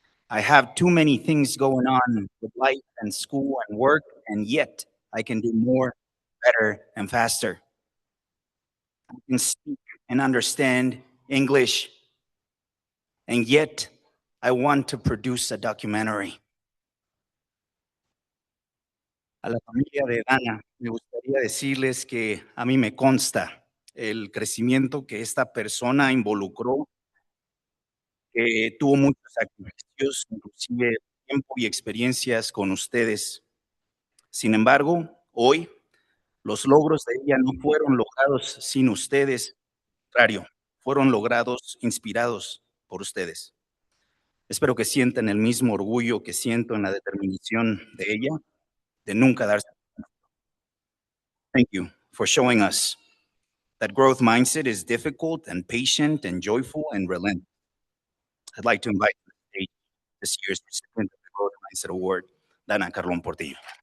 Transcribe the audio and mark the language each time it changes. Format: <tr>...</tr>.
<en>I have too many things going on with life and school and work, and yet I can do more, better, and faster. I can speak and understand English, and yet I want to produce a documentary.</en> <es>A la familia de Dana, me gustaría decirles que a mí me consta el crecimiento que esta persona involucró, que tuvo muchos sacrificios, inclusive tiempo y experiencias con ustedes. Sin embargo, hoy los logros de ella no fueron logrados sin ustedes, al contrario, fueron logrados inspirados por ustedes. Espero que sientan el mismo orgullo que siento en la determinación de ella de nunca darse.</es> <en>Thank you for showing us that growth mindset is difficult and patient and joyful and relentless. I'd like to invite to the stage this year's recipient of the Growth Mindset Award, Dana Carlón Portillo.</en>